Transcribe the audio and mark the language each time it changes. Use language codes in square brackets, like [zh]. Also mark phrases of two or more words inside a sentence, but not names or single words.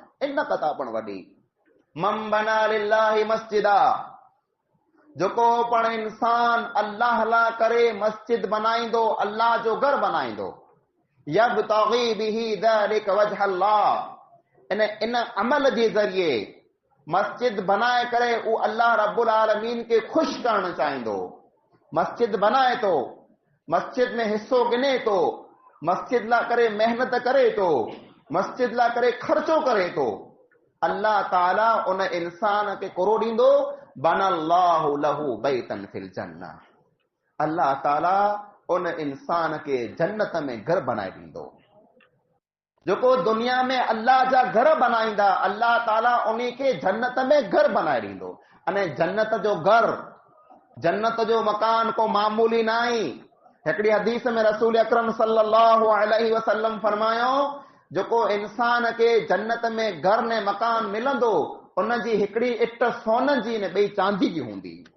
[sd] इन कथा पण वॾी, [ar] من بنى لله مسجدا, [sd] जेको पण इंसान अल्लाह लाइ करे मस्जिद बनाईंदो, अल्लाह जो घर बनाईंदो, [ar] يبتغي به ذلك وجه الله, [sd] इन अमल जे ज़रिए मस्जिद बनाए करे उ अल्लाह रब्बुल आलमीन खे ख़ुश करणु चाहींदो। मस्जिद बनाए थो, मस्जिद में हिस्सो गिने थो, मस्जिद लाइ करे मेहनत करे थो, मस्जिद लाइ करे ख़र्चो करे थो, अल्लाह ताला उन इंसान खे कुरो ॾींदो, [ar] بنى الله له بيتا في الجنة, [sd] अल्लाह ताला उन इंसान खे जन्नत में घर बनाए ॾींदो। जेको दुनिया में अल्लाह जा घर बनाईंदा, अल्लाह ताला उन खे जन्नत में घर बनाए ॾींदो। अने जन्नत जो घर, जन्नत जो मकान को मामूली न आहे। हिकिड़ी हदीस में रसूल अकरम [ar] صلى الله عليه وسلم [sd] फरमायो, जेको इंसान खे जन्नत में घर ने मकान मिलंदो, उन जी हिकिड़ी इट सोन जी ने ॿई चांदी जी हूंदी।